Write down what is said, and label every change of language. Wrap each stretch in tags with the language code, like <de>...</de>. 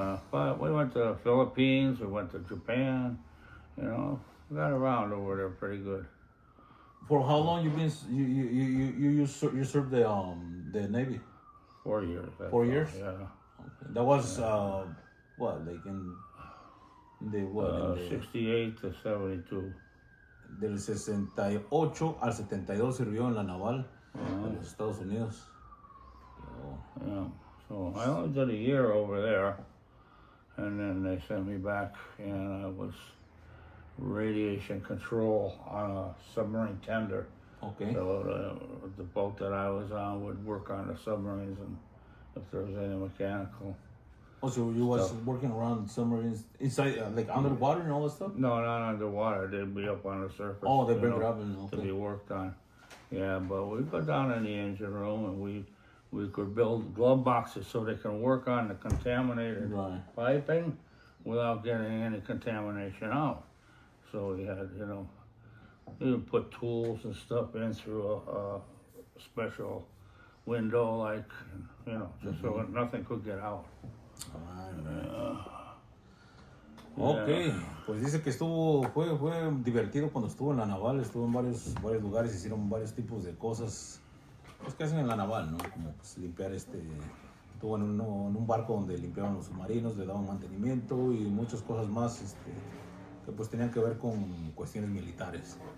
<en>But we went to the Philippines. We went to Japan. You know, we got around over there pretty good. For how long you been? You served the Navy? 4 years. 4 years? Yeah. Okay. That was what, like in the what? 68 to 72.</en> <es>Del 68 al 72 sirvió en la naval de los Estados Unidos.</es> <en>Yeah. So I only did a year over there, and then they sent me back, and I was radiation control on a submarine tender. Okay. So the boat that I was on would work on the submarines, and if there was any mechanical. Oh, so you was working around submarines inside, like underwater and all that stuff? No, not underwater. They'd be up on the surface. Oh, they bring it up and to be worked on. Yeah, but we go down in the engine room, and we could build glove boxes so they can work on the contaminated piping without getting any contamination out. So we had, you know, you would put tools and stuff in through a special window, like, you know, just so nothing could get out.</en> <es>Ok, pues dice que fue divertido cuando estuvo en la naval, estuvo en varios lugares, hicieron varios tipos de cosas, pues que hacen en la naval, ¿no? Como pues, limpiar estuvo en un barco donde limpiaban los submarinos, le daban mantenimiento y muchas cosas más, que pues tenían que ver con cuestiones militares.</es>